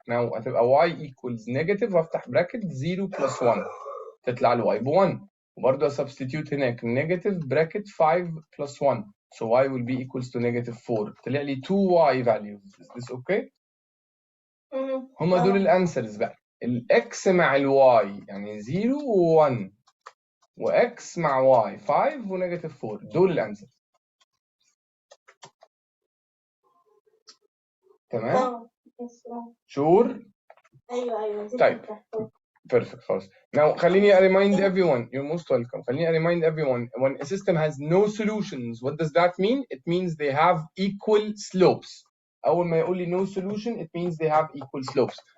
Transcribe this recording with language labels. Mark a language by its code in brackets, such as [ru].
[en] now [ar] هتبقى [en] y equals negative [ar] وافتح براكت [en] 0 plus 1 [ar] تطلع ال [en] y ب1. [ar] وبرضه [en] substitute [ar] هناك [en] negative bracket 5 plus 1 so y will be equals to negative 4. [ar] طلع لي [en] 2y values. is this okay؟ [ar] هما دول الانسرز بقى. الاكس مع الواي يعني 0 و1 واكس مع واي 5 ونيجاتيف 4. دول الانسرز. تمام؟ شور؟ ايوه. طيب perfect خلاص. [en] Now [ar] خليني [en] remind everyone. You're most welcome. خليني remind everyone when a system has no solutions what does that mean? It means they have equal slopes. [ar] أول ما يقول لي [en] no solution it means they have equal slopes.